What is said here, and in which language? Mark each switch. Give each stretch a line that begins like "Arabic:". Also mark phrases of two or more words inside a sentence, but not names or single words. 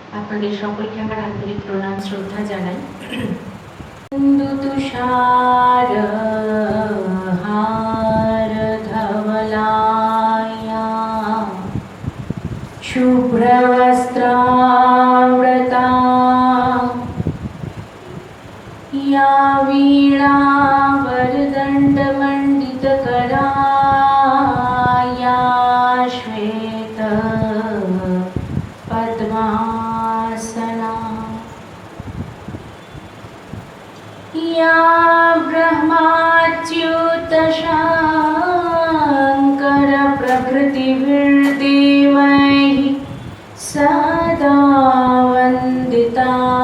Bangla: আপনাদের সকলকে আমার আন্তরিক প্রণাম শ্রদ্ধা জানাই।
Sanskrit: तुषार हार धवलाया शुभ्रवस्त्रावृता या वीणा वरदण्डमण्डितकरा या श्वेत पद्मासना या ब्रह्माच्युतशङ्कर प्रभृतिभिर्देवैः सदा वन्दिता